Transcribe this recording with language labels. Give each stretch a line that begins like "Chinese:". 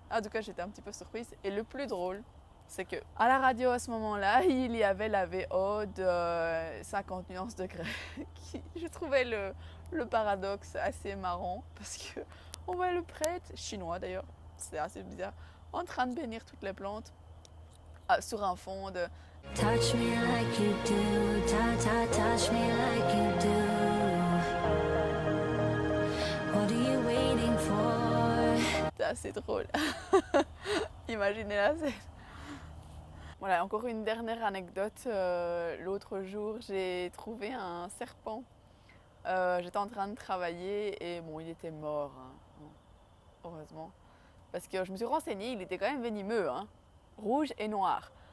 French: En tout cas, j'étais un petit peu surprise. Et le plus drôle, c'est que à la radio à ce moment-là, il y avait la VO de 50 nuances de grès. Je trouvais le paradoxe assez marrant parce que on voit le prêtre, chinois d'ailleurs, c'est assez bizarre, en train de bénir toutes les plantes sur un fond de
English: Touch me like you do, touch me like you do. What are you waiting for?
French: C'est assez drôle. Imaginez la scène. Voilà, encore une dernière anecdote. L'autre jour, j'ai trouvé un serpent. J'étais en train de travailler et bon, il était mort, hein. Bon, heureusement. Parce que je me suis renseignée, il était quand même venimeux, hein. Rouge et noir.